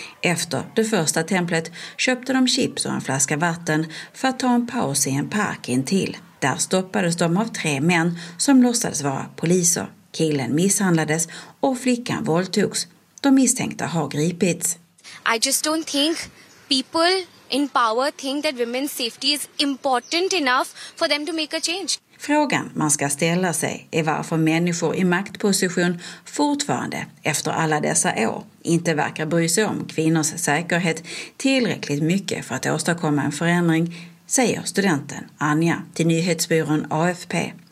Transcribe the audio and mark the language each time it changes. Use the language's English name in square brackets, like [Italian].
[Swedish] Efter det första templet köpte de chips och en flaska vatten för att ta en paus i en park intill. Där stoppades de av 3 män som låtsades vara poliser. Killen misshandlades och flickan våldtogs. De misstänkta har gripits. [English] I just don't think people in power think that women's safety is important enough for them to make a change. [Swedish] Frågan man ska ställa sig är varför människor i maktposition fortfarande efter alla dessa år inte verkar bry sig om kvinnors säkerhet tillräckligt mycket för att åstadkomma en förändring, säger studenten Anja till nyhetsbyrån AFP.